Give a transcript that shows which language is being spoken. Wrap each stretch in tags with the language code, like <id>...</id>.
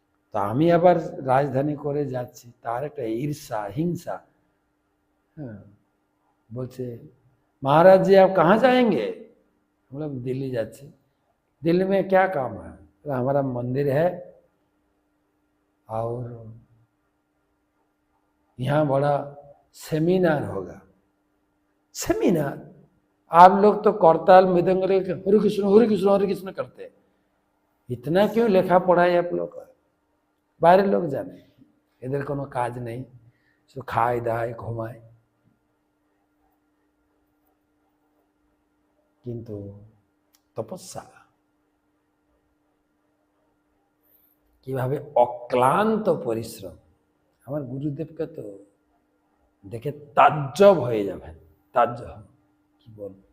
<bn>তো আমি আবার রাজধানী করে যাচ্ছি, তার একটা ঈর্ষা হিংসা। হ্যাঁ, বলছে</bn> <hi>महाराज जी आप कहाँ जाएंगे? मतलब दिल्ली जाच्छी। दिल्ली में क्या काम है? तो हमारा मंदिर है और यहाँ बड़ा सेमिनार होगा। सेमिनार? आप लोग तो करताल मृदंग हरे कृष्ण हरे कृष्ण हरे कृष्ण करते हैं, इतना क्यों लेखा पढ़ा है आप लोग का? बाहर लोग जाने, इधर कोनो काज नहीं, सो खाए दाए घुमाए।</hi> <bn>কিন্তু তপস্যা কিভাবে অক্লান্ত পরিশ্রম। আমার গুরুদেবকে তো দেখে তাজ্জব হয়ে যাবেন, তাজ্জব কি বল।</bn>